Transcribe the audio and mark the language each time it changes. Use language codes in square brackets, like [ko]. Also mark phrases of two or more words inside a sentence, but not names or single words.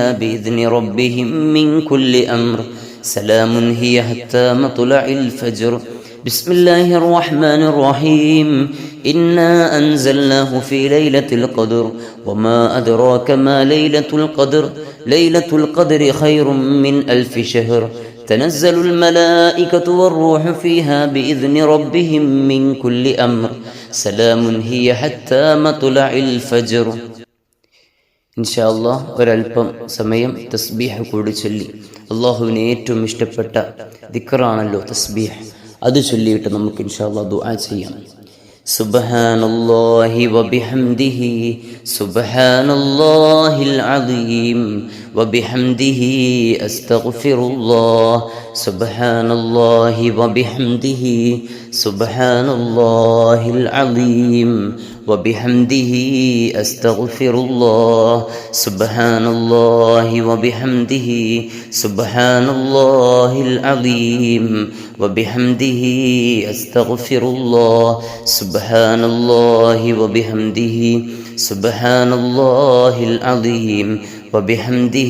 [ar] بإذن ربهم من كل أمر سلام هي حتى مطلع الفجر بسم الله الرحمن الرحيم إنا أنزلناه في ليلة القدر وما أدراك ما ليلة القدر ليلة القدر خير من 1000 شهر تنزل الملائكة والروح فيها بإذن ربهم من كل أمر سلام هي حتى مطلع الفجر إن شاء الله [ml] ഒരൽപ്പം സമയം തസ്ബീഹ് കൂടി ചൊല്ലി അല്ലാഹുവിനെ ഏറ്റവും ഇഷ്ടപ്പെട്ട ദിക്റാണല്ലോ തസ്ബീഹ് അത് ചൊല്ലിയിട്ട് നമുക്ക് [ar] إن شاء الله [ml] ദുആ ചെയ്യാം [ar] سبحان الله وبحمده سبحان الله العظيم وبحمده أستغفر الله سبحان الله وبحمده سبحان الله العظيم وبحمده أستغفر الله سبحان الله وبحمده سبحان الله العظيم وبحمده أستغفر الله سبحان الله وبحمده سبحان الله العظيم وبحمده